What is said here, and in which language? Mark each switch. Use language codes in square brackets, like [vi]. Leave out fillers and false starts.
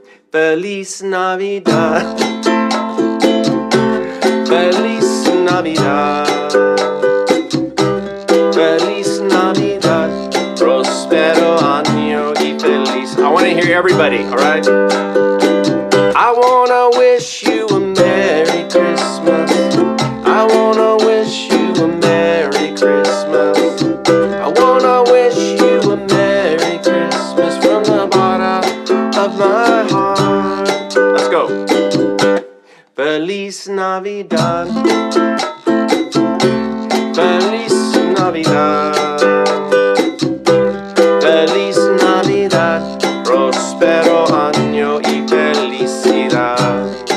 [es] Feliz Navidad, Feliz Navidad, Feliz Navidad, prospero año y feliz. [en] I want to hear everybody, all right? I want to wish you a Merry Christmas. I want to wish you a Merry Christmas. I want to wish you a Merry Christmas from the bottom of my heart. Let's go. [es] Feliz Navidad, Feliz Navidad, Feliz Navidad, prospero año y felicidad.